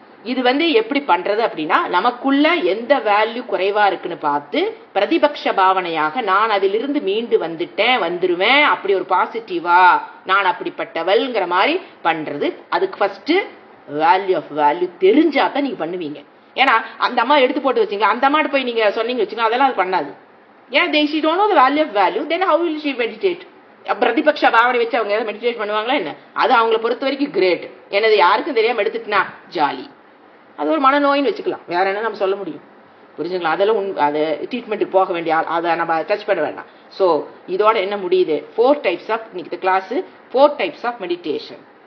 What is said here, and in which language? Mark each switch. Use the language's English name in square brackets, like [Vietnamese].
[Tamil] இது எப்படி பண்றது அப்படின்னா, நமக்குள்ள எந்த வேல்யூ குறைவா இருக்குன்னு பார்த்து பிரதிபக்ஷ பாவனையாக நான் அதிலிருந்து மீண்டு வந்துருவேன், அப்படி ஒரு பாசிட்டிவா நான் அப்படிப்பட்டவள்ங்கிற மாதிரி பண்றது. அதுக்கு ஃபர்ஸ்ட் [English] value of value [Tamil] தெரிஞ்சாதான் நீங்க பண்ணுவீங்க. ஏன்னா அந்த அம்மா எடுத்து போட்டு வச்சீங்களா, அந்த அம்மாட்ட போய் நீங்க சொன்னீங்க வச்சுக்கோங்க, அதெல்லாம் அது பண்ணாது. ஏன்? [English] they she don't know the value of value, then how will she meditate? [Tamil] பிரதிபக்ஷ பாவனை வச்சு அவங்க ஏதாவது மெடிடேட் பண்ணுவாங்களா என்ன? அது அவங்கள பொறுத்த வரைக்கும் கிரேட். எனது யாருக்கும் தெரியாம எடுத்துட்டுனா ஜாலி. அது ஒரு மனநோயின்னு வச்சுக்கலாம், வேற என்ன நம்ம சொல்ல முடியும்? புரிஞ்சுங்களா? அதெல்லாம் அது ட்ரீட்மெண்ட்டுக்கு போக வேண்டிய அதை நம்ம டச் பண்ண வேண்டாம். ஸோ இதோட என்ன முடியுது? 4 டைப்ஸ் ஆஃப் இன்னைக்கு கிளாஸ் [English] 4 types of meditation.